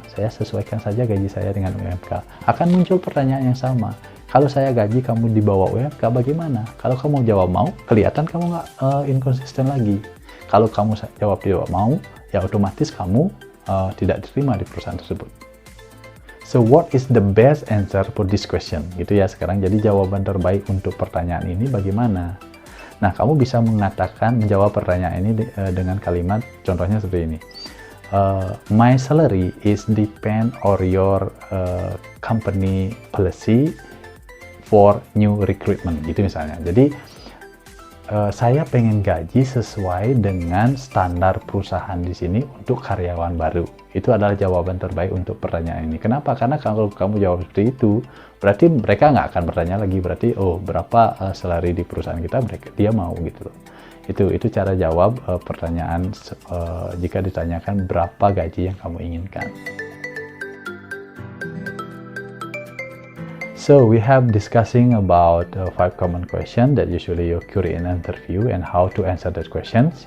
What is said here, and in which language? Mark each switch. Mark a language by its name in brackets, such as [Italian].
[Indonesian] Saya sesuaikan saja gaji saya dengan UMK. Akan muncul pertanyaan yang sama. Kalau saya gaji kamu di bawah UMK bagaimana? Kalau kamu jawab mau, kelihatan kamu nggak inkonsisten lagi. Kalau kamu jawab tidak mau, ya otomatis kamu tidak diterima di perusahaan tersebut. [English] So what is the best answer for this question? [Indonesian] Gitu ya sekarang. Jadi jawaban terbaik untuk pertanyaan ini bagaimana? Nah, kamu bisa menjawab pertanyaan ini dengan kalimat, contohnya seperti ini. [English] My salary is depend on your company policy for new recruitment, [Indonesian] gitu misalnya. Jadi saya pengen gaji sesuai dengan standar perusahaan di sini untuk karyawan baru. Itu adalah jawaban terbaik untuk pertanyaan ini. Kenapa? Karena kalau kamu jawab seperti itu, berarti mereka nggak akan bertanya lagi. Berarti, oh berapa salary di perusahaan kita, dia mau gitu loh. Itu cara jawab pertanyaan jika ditanyakan berapa gaji yang kamu inginkan. [English] So we have discussing about 5 common question that usually occur in interview and how to answer that questions.